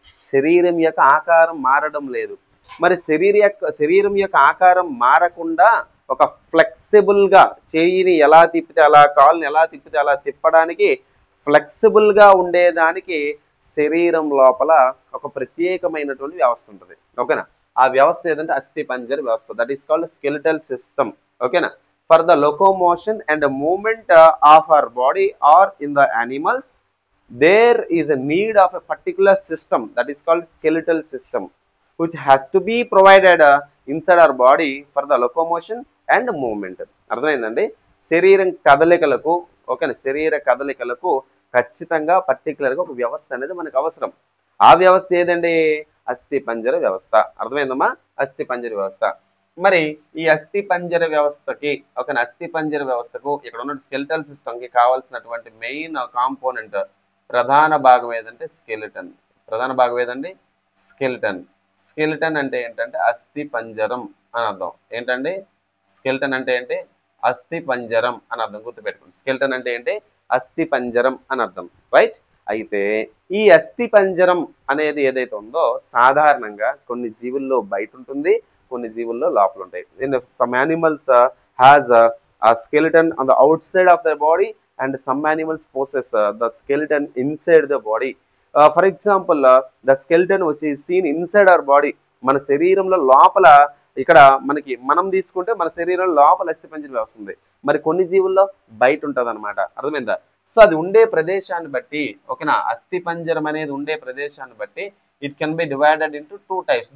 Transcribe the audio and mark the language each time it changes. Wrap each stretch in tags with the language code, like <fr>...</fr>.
<te>శరీరం యొక్క ఆకారం మారడం లేదు. మరి శరీరం యొక్క ఆకారం మారకుండా ఒక ఫ్లెక్సిబుల్గా చేయిని ఎలా తిప్పితే అలా, కాళ్ళని ఎలా తిప్పితే అలా తిప్పడానికి ఫ్లెక్సిబుల్గా ఉండేదానికి శరీరం లోపల ఒక ప్రత్యేకమైనటువంటి వ్యవస్థ ఉంటుంది. ఓకేనా? ఆ వ్యవస్థ ఏదంటే అస్థిపంజర వ్యవస్థ.</te> <en>That is called skeletal system. ఓకేనా? For the locomotion and movement of our body or in the animals, there is a need of a particular system that is called skeletal system, which has to be provided inside our body for the locomotion and movement.</en> <te>అర్థమైందండి? శరీరం కదలికలకు, ఓకేనా, శరీర కదలికలకు ఖచ్చితంగా పర్టికులర్గా ఒక వ్యవస్థ అనేది మనకు అవసరం. ఆ వ్యవస్థ ఏదండి? అస్థిపంజర వ్యవస్థ. అర్థమైందమ్మా? అస్థిపంజర వ్యవస్థ. మరి ఈ అస్థిపంజర వ్యవస్థకి, ఓకేనా, అస్థిపంజర వ్యవస్థకు ఇక్కడ ఉన్న స్కెలిటల్ సిస్టమ్కి కావాల్సినటువంటి మెయిన్ కాంపోనెంట్, ప్రధాన భాగం ఏదంటే స్కెలిటన్. ప్రధాన భాగం ఏదండి? స్కెలిటన్. స్కెలిటన్ అంటే ఏంటంటే అస్థి పంజరం అని అర్థం. ఏంటండి? స్కెలిటన్ అంటే ఏంటి? అస్థి పంజరం అని అర్థం. గుర్తుపెట్టుకోండి. స్కెలిటన్ అంటే ఏంటి? అస్థి పంజరం అని అర్థం. రైట్? అయితే ఈ అస్థి పంజరం అనేది ఏదైతే ఉందో సాధారణంగా కొన్ని జీవుల్లో బయట ఉంటుంది, కొన్ని జీవుల్లో లోపల ఉంటాయి.</te> <en>In some animals has a skeleton on the outside of their body and some animals possess the skeleton inside the body. For example, the skeleton which is seen inside our body,</en> <te>మన శరీరంలో లోపల, ఇక్కడ మనం తీసుకుంటే మన శరీరం లోపల అస్థిపంజరం వ్యవస్థ ఉంది. మరి కొన్ని జీవుల్లో బయట ఉంటుంది అనమాట. అర్థమైందా? సో అది ఉండే ప్రదేశాన్ని బట్టి, ఓకేనా, అస్థిపంజరం అనేది ఉండే ప్రదేశాన్ని బట్టి</te> <en>It can be divided into 2 types.</en>